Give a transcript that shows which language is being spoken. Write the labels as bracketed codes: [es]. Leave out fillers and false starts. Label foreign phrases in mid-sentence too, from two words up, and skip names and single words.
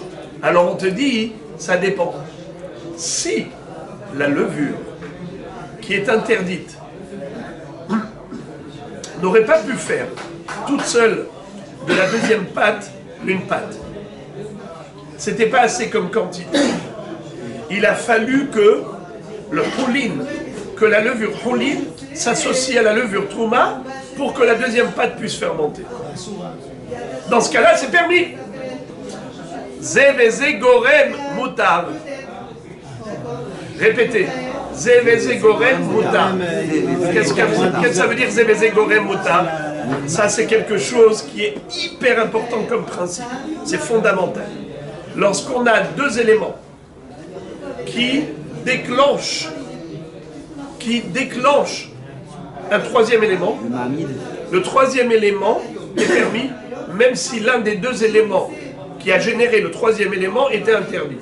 [fr] Alors on te dit, ça dépend. Si la levure qui est interdite n'aurait pas pu faire toute seule de la deuxième pâte une pâte, c'était pas assez comme quantité. Il a fallu que le cholin, que la levure cholin s'associe à la levure trouma pour que la deuxième pâte puisse fermenter. Dans ce cas-là, c'est permis. [he] זה גורם מותר. [fr] Répétez. [he] זה גורם מותר. [fr] Qu'est-ce que ça veut dire [he] זה גורם מותר? [fr] Ça, c'est quelque chose qui est hyper important comme principe. C'est fondamental. Lorsqu'on a deux éléments qui déclenche un troisième élément. Le Mahamid. Le troisième élément est permis, même si l'un des deux éléments qui a généré le troisième élément était interdit.